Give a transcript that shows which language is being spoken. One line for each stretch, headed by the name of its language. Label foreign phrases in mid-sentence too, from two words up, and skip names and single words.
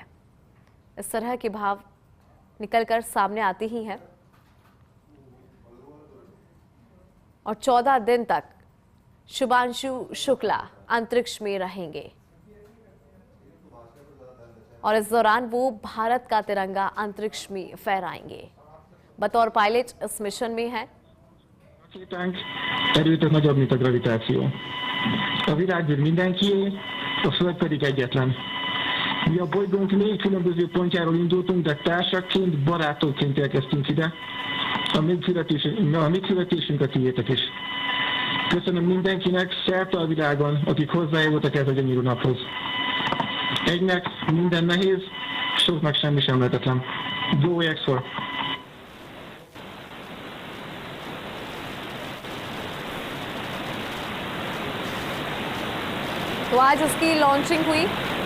Hindi: इस तरह के भाव निकलकर सामने आते ही हैं और 14 दिन तक शुभांशु शुक्ला अंतरिक्ष में रहेंगे और इस दौरान वो भारत का तिरंगा अंतरिक्ष में फहराएंगे। बतौर पायलट इस मिशन में है।
Hungarian: A világűr mindenkié, a Föld pedig egyetlen. Mi a bolygónk 4 különböző pontjáról indultunk, de társaként, barátokként érkeztünk ide. A mi születésünk a tiétek is. Köszönöm mindenkinek szerte a világon, akik hozzájárultak ez a gyönyörű naphoz. Egynek minden nehéz, soknak semmi sem lehetetlen.
English: Go X4!
Hindi: तो आज इसकी लॉन्चिंग हुई।